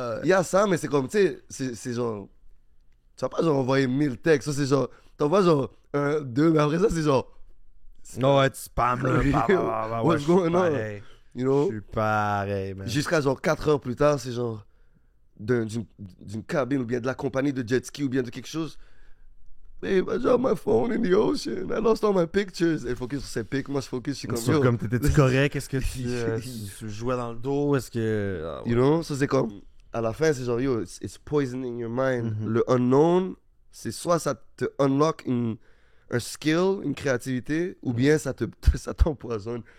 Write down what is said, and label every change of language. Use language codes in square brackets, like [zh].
[fr] Il y a ça, mais c'est comme, tu sais, c'est genre. Tu vas pas genre envoyer 1000 textes. Ça, c'est genre. T'envoies genre 1, 2, mais après ça, c'est genre. Non, ouais, tu spams, là. [en] What's going on? You know? [fr] Je suis pareil, man. Jusqu'à genre 4 heures plus tard, c'est genre d'une cabine ou bien de la compagnie de jet ski ou bien de quelque chose. [en] Babe, I dropped my phone in the ocean. I lost all my pictures. [fr] Elle focus sur ses pics. Moi, je focus, je suis comme, yo. Comme t'étais-tu correct? Est-ce que tu jouais dans le dos? Est-ce que. Ah, ouais. [en] You know? [fr] Ça, c'est comme. À la fin, c'est genre, yo, [en] it's poisoning your mind. Mhm. [fr] Le unknown, c'est soit ça te unlock un skill, une créativité, ou bien ça t'empoisonne.